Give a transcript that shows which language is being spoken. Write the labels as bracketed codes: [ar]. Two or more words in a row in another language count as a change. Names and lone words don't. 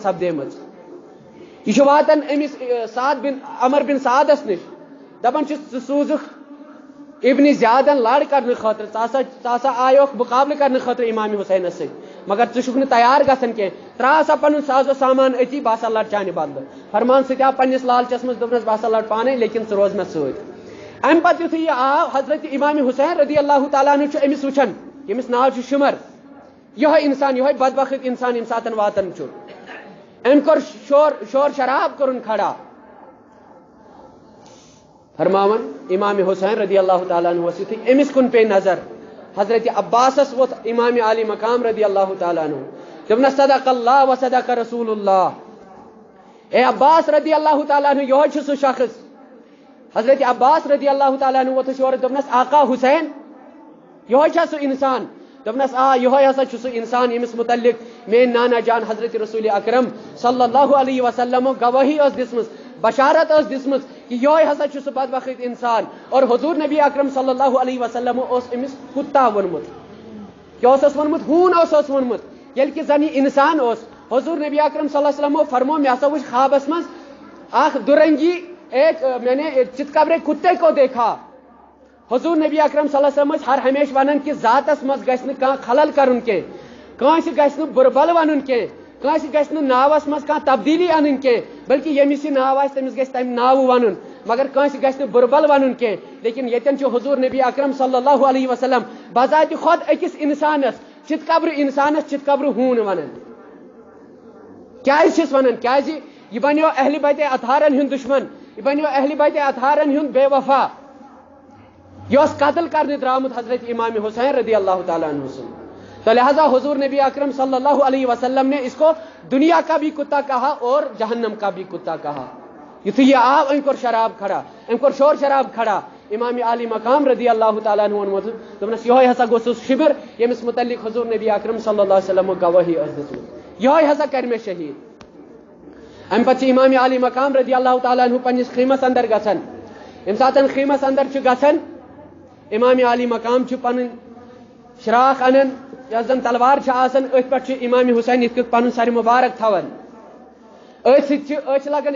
[ks] سپدیمٕژ یہِ چھُ واتان أمِس عمر بن سعدس نِش دپان چھُس ژٕ سوٗزُکھ ابن زیادن لڑ کرنہٕ خٲطرٕ ژٕ ہسا آیوکھ مُقابلہٕ کرنہٕ خٲطرٕ امام حسینس سۭتۍ مگر ژٕ چھُکھ نہٕ تیار گژھان کینٛہہ تراو سا پنُن سازو سامان أتی بہٕ ہسا لڑٕ چانہِ بدلہٕ فرمان سۭتۍ آو پننِس لالچس منٛز دوٚپنس بہٕ ہسا لڑٕ پانے لیکن ژٕ روز مےٚ سۭتۍ امہِ پتہٕ یِتھُے یہِ آو حضرت امام حسین [ar] رضی اللہ تعالیٰ عنہ [ks] چھُ أمِس وٕچھان ییٚمِس ناو چھُ شمر یِہوے انسان یِہوے بدبخت انسان ییٚمہِ ساتہٕ واتان چھُ أمۍ کوٚر شور شراب کوٚرُن کھڑا فرماوان امام حسین [ar] رضی اللہ تعالیٰ عنہُوس [ks] یِتھُے أمِس کُن پیٚیہِ نظر حضرت عباسس ووٚتھ امام عالی مقام [ar] رضی اللہ تعالیٰ عنہ [ks] دوٚپنس [ar] صدق اللہ و صدق رسول اللہ [ks] اے عباس [ar] رضی اللہ تعالیٰ عنہ [ks] یِہوے چھُ سُہ شخص حضرت عباس [ar] رضی اللہ تعالیٰ عنہ [ks] ووٚتھُس یورٕ دوٚپنس آقا حسین یِہوے چھا سُہ انسان دوٚپنس آ یِہوے ہسا چھُ سُہ انسان ییٚمِس متعلق میٲنۍ نانا جان حضرت رسول اکرم [ar] صلی اللہ علیہ وسلمو [ks] گوٲہی ٲس دِژمٕژ بشارت ٲس دِژمٕژ کہِ یِہوے ہسا چھُ سُہ بدبخت انسان اور حضور نبی اکرم [ar] صلی اللہ علیہ وسلمو [ks] اوس أمِس کُتا ووٚنمُت کیٛاہ اوسُس ووٚنمُت ہوٗن اوسُس ووٚنمُت ییٚلہِ کہِ زن یہِ انسان اوس حضور نبی اکرم [ar] صلی اللہ علیہ وسلمو [ks] فرمو مےٚ ہسا وٕچھ خوابس منٛز اکھ دُرنگی [ur] میں نے [ks] چِتہٕ قبرے [ur] کُتے کو دیکھا [ks] حضور نبی اکرم [ar] صلی اللہ علیہ وسلم [ks] ٲسۍ ہر ہمیشہٕ ونان کہِ ذاتس منٛز گژھِ نہٕ کانٛہہ خلل کرُن کینٛہہ کٲنٛسہِ گژھِ نہٕ بُرٕ بل ونُن کینٛہہ کٲنٛسہِ گژھِ نہٕ ناوس منٛز کانٛہہ تبدیٖلی انٕنۍ کینٛہہ بلکہِ ییٚمِس یہِ ناو آسہِ تٔمِس گژھِ تمہِ ناوٕ ونُن مگر کٲنٛسہِ گژھِ نہٕ بُرٕ بل ونُن کینٛہہ لیکن ییٚتٮ۪ن چھُ حضور نبی اکرم [ar] صلی اللہ علیہ وسلم [ks] بذاتِ خۄد أکِس انسانس چِتہٕ قبرٕ انسانس چِتہٕ قبرٕ ہوٗن ونان کیٛازِ چھِس ونان کیٛازِ یہِ بنیو اہلِ بیتِ اطہارن ہُنٛد دُشمن یہِ بنیو اہلِ بیتِ اطہارن ہُنٛد بے وفا یہ اوس قتل کرنے درامُت حضرت امام حسین [ar] رضی اللہ تعالیٰ عنہ [ur] سے تو لہذا حضور نبی اکرم صلی اللہ علیہ وسلم نے اس کو دنیا کا بھی [ks] کتا کہا اور جہنم کا بھی [ur] کتا کہا [ks] یتھُے یہِ آو أمۍ کوٚر شراب کھڑا أمۍ کوٚر شور شراب کھڑا امام عالی مقام [ar] رضی اللہ تعالیٰ عنہ [ks] ووٚنمُت دوٚپنس یِہوے ہسا گوٚو سُہ شِبر ییٚمِس متعلق حضور نبی اکرم [ar] صلی اللہ علیہ وسلم [ks] گوٲہی ٲس دِژمٕژ یِہوے ہسا کرِ مےٚ شہیٖد امہِ پتہٕ چھِ امام عالی مقام [ar] رضی اللہ تعالیٰ عنہ [ks] پننِس خیمس اندر گژھان ییٚمہِ ساتہٕ خیمس اندر چھُ گژھان امام عالی مقام چھُ پنٕنۍ شراکھ انان یۄس زن تلوار چھِ آسان أتھۍ پٮ۪ٹھ چھُ امام حسین یِتھ کٔنۍ پنُن سرِ مُبارک تھاوان أتھۍ سۭتۍ چھِ لگان